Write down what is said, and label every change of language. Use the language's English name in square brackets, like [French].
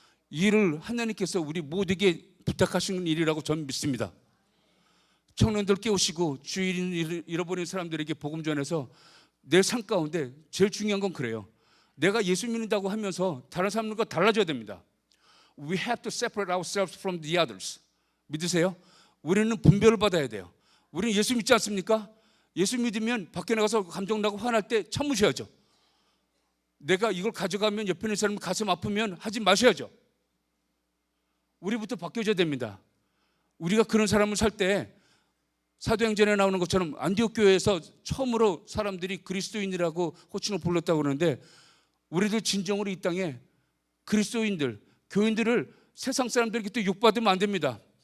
[Korean] 이 일을 하나님께서 우리 모두에게 부탁하시는 일이라고 저는 믿습니다. 청년들 깨우시고 주일 잃어버린 사람들에게 복음 전해서 내 삶 가운데 제일 중요한 건 그래요. 내가 예수 믿는다고 하면서 다른 사람들과 달라져야 됩니다. [English] We have to separate ourselves from the others. [Korean] 믿으세요? 우리는 분별을 받아야 돼요. 우리는 예수 믿지 않습니까? 예수 믿으면 밖에 나가서 감정 나고 화날 때 참으셔야죠. 내가 이걸 가져가면 옆에 있는 사람 가슴 아프면 하지 마셔야죠. 우리부터 바뀌어져야 됩니다. 우리가 그런 사람을 살 때 사도행전에 나오는 것처럼 안디옥 교회에서 처음으로 사람들이 그리스도인이라고 호칭을 불렀다고 그러는데 우리들 진정으로 이 땅에 그리스도인들, 교인들을 세상 사람들에게 또 욕받으면 안 됩니다.